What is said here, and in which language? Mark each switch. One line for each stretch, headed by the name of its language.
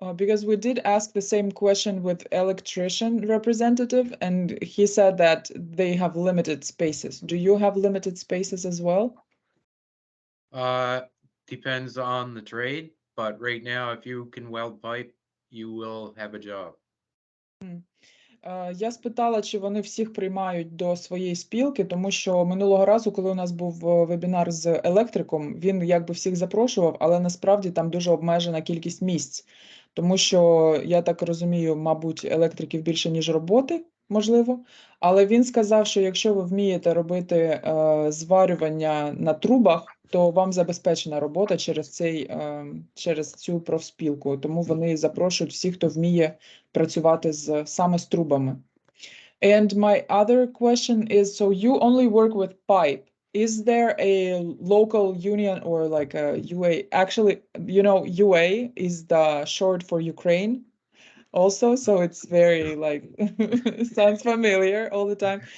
English: Because we did ask the same question with electrician representative, and he said that they have limited spaces. Do you have limited spaces as well? Depends on the trade, but right now, if you can weld pipe, you will have a job.
Ukrainian: Я спитала, чи вони всіх приймають до своєї спілки, тому що минулого разу, коли у нас був вебінар з електриком, він якби всіх запрошував, але насправді там дуже обмежена кількість місць. Тому що, я так розумію, мабуть, електриків більше, ніж роботи, можливо. Але він сказав, що якщо ви вмієте робити зварювання на трубах, то вам забезпечена робота через цю профспілку. Тому вони запрошують всіх, хто вміє працювати саме з трубами.
English: And my other question is, so you only work with pipe. Is there a local union or like a UA? Actually, you know, UA is the short for Ukraine also, so it's very like, sounds familiar all the time.